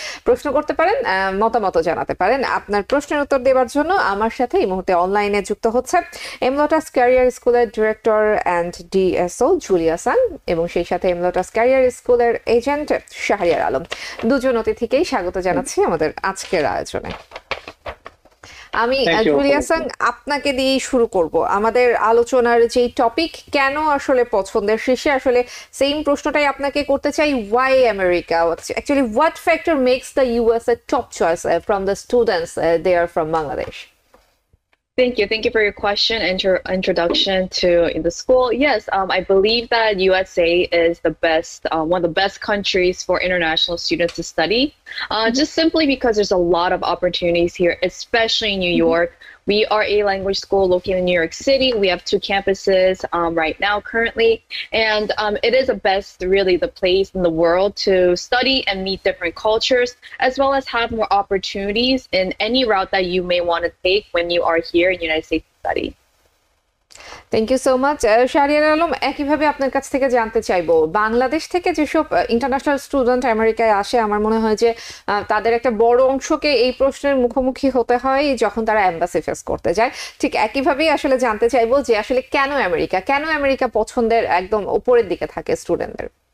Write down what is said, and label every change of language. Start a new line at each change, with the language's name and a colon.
Bangla: প্রশ্ন করতে পারেন, মতামত জানাতে পারেন। আপনার প্রশ্নের উত্তর দেওয়ার জন্য আমার সাথে এই মুহূর্তে অনলাইনে যুক্ত হচ্ছে এমলোটাস ক্যারিয়ার স্কুলের ডিরেক্টর অ্যান্ড ডিএসও জুলিয়া সাং, এবং সেই সাথে এমলোটাস ক্যারিয়ার স্কুলের এজেন্ট শাহরিয়ার আলম। দুজন অতিথিকেই স্বাগত জানাচ্ছি আমাদের আজকের আয়োজনে। আমি জুলিয়া সাং আপনাকে দিয়েই শুরু করব। আমাদের আলোচনার যে টপিক কেন আসলে পছন্দের শীর্ষে, আসলে সেম প্রশ্নটাই আপনাকে করতে চাই।
English: Why America? Actually what factor makes the US a top choice from the students there from Bangladesh? Thank you for your question and your introduction to in the school. Yes, I believe that USA is the best, one of the best countries for international students to study, just simply because there's a lot of opportunities here, especially in New York. We are a language school located in New York City. We have 2 campuses right now currently, and it is the best, really the place in the world to study and meet different cultures, as well as have more opportunities in any route that you may want to take when you are here in the United States to study. Thank you so much.
Bangla: Shahriar Alam, একইভাবে আপনার কাছ থেকে জানতে চাইবো, বাংলাদেশ থেকে যেসব international student আমেরিকায় আসে, আমার মনে হয় যে তাদের একটা বড় অংশকে এই প্রশ্নের মুখোমুখি হতে হয় যখন তারা এম্বাসি ফেস করতে যায়। ঠিক একইভাবেই আসলে জানতে চাইবো যে আসলে কেন আমেরিকা পছন্দের একদম উপরের দিকে থাকে স্টুডেন্টদের।